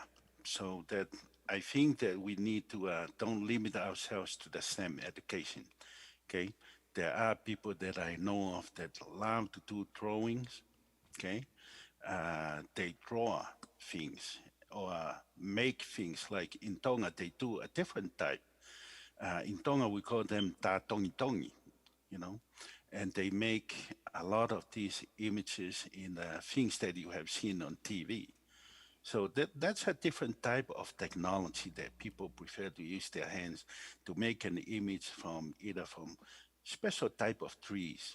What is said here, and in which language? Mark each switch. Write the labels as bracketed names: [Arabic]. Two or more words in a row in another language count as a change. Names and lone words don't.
[English] So that I think that we need to don't limit ourselves to the STEM education. Okay. There are people that I know of that love to do drawings. Okay. They draw things or make things. Like in Tonga, they do a different type. In Tonga, we call them [Tongan] ta tongi tongi, [English] you know, and they make a lot of these images in things that you have seen on TV. So that's a different type of technology that people prefer to use their hands to make an image from either from special type of trees.